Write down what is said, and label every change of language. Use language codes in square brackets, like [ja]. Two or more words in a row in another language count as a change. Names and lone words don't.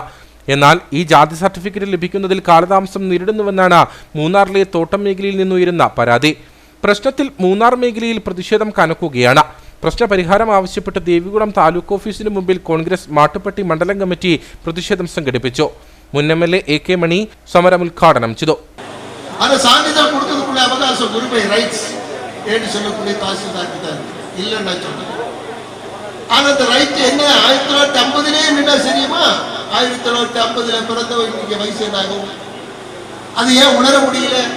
[ml] എന്നാൽ ഈ ജാതി സർട്ടിഫിക്കറ്റ് ലഭിക്കുന്നതിൽ കാലതാമസം നേരിടുന്നുവെന്നാണ് മൂന്നാറിലെ തോട്ടം മേഖലയിൽ നിന്നുയരുന്ന പരാതി. പ്രശ്നത്തിൽ മൂന്നാർ മേഖലയിൽ പ്രതിഷേധം കനക്കുകയാണ്. പ്രശ്നപരിഹാരം ആവശ്യപ്പെട്ട് ദേവികുളം താലൂക്ക് ഓഫീസിന് മുമ്പിൽ കോൺഗ്രസ് മാട്ടുപ്പെട്ടി മണ്ഡലം കമ്മിറ്റി പ്രതിഷേധം സംഘടിപ്പിച്ചു. മുൻ MLA AK മണി സമരം ഉദ്ഘാടനം ചെയ്തു. [ta] அந்த ரைட் என்ன 1950 முன்ன சரியுமா 1950 பிறந்தவங்களுக்கு வயசு என்னாகும்? அது ஏன் உணர முடியல?